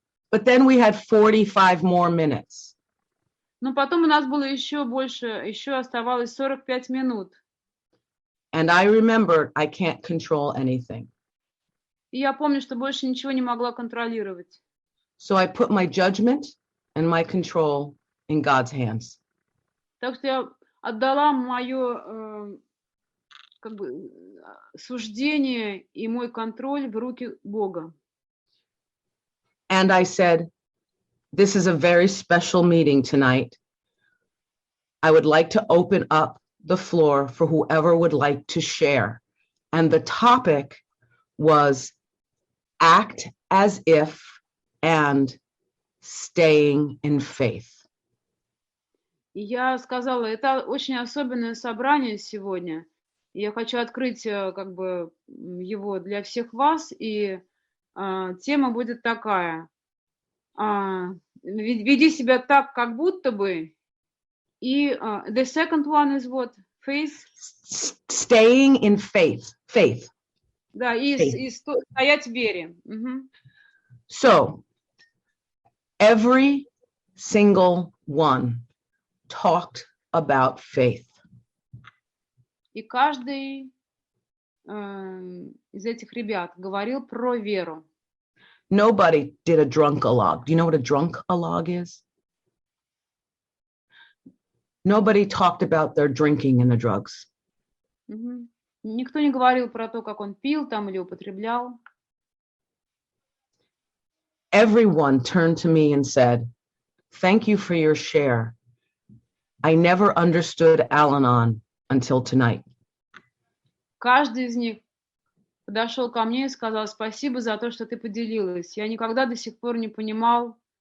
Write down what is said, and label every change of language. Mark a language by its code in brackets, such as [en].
[en] But then we had 45 more minutes. [ru] Но потом у нас было еще оставалось 45 минут. [en] And I remembered I can't control anything. [ru] И я помню, что больше ничего не могла контролировать. [en] So I put my judgment and my control in God's hands. [ru] Так что я отдала мое как бы суждение и мой контроль в руки Бога. [en] And I said, this is a very special meeting tonight. I would like to open up the floor for whoever would like to share. And the topic was act as if and staying in faith. [ru] И я сказала, это очень особенное собрание сегодня. И я хочу открыть как бы его для всех вас. И тема будет такая. Веди себя так, как будто бы. [en] И the second one is what? Faith? Staying in faith. Faith. [ru] Да, и стоять в вере. [en] So, every single one talked about faith. [ru] И каждый из этих ребят говорил про веру. [en] Nobody did a drunk-a-log. Do you know what a drunk-a-log is? Nobody talked about their drinking and the drugs. [ru] Никто не говорил про то, как он пил там или употреблял. [en] Everyone turned to me and said, thank you for your share. I never understood Al-Anon until tonight. [ru] Каждый из них подошел ко мне и сказал, спасибо за то, что ты поделилась. Я никогда до сих пор не понимал.